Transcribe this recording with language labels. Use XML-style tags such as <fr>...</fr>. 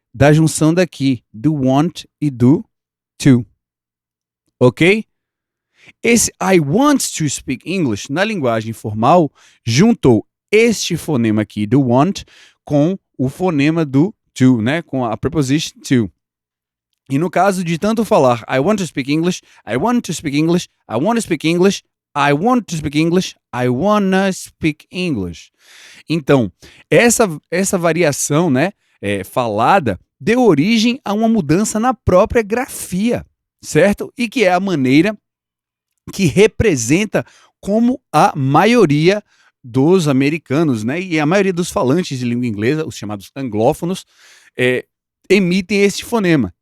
<pt>Da junção daqui, do want e do to. Ok? Esse</pt> <en>I want to speak English,</en> <pt>na linguagem formal, juntou este fonema aqui do want com o fonema do to, né? Com a preposition to. E no caso de tanto falar</pt> <en>I want to speak English, I want to speak English, I want to speak English, I want to speak English, I wanna speak English.</en> <pt>Então, essa variação, né, falada, deu origem a uma mudança na própria grafia, certo? E que é a maneira que representa como a maioria dos americanos, né, e a maioria dos falantes de língua inglesa, os chamados anglófonos, emitem este fonema.</pt>